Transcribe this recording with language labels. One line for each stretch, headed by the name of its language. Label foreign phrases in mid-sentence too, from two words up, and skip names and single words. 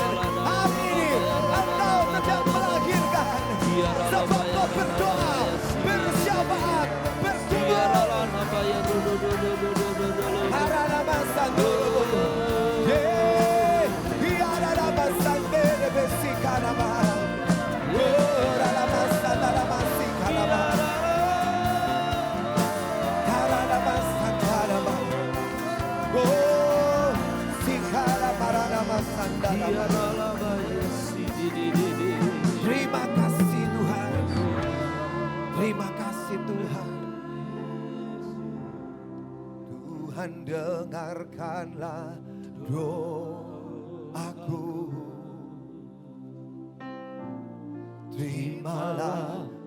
Indonesian: Hari ini engkau sedang melahirkan sebab kau berdoa, bersyafaat, bergumul. Harana sanduru, hiarana sandere besikanama, gorana sandara masikanama, harana sandarama, oh sikara marana sandara. Terima kasih Tuhan, terima kasih Tuhan. Tuhan dengarkanlah doaku, terimalah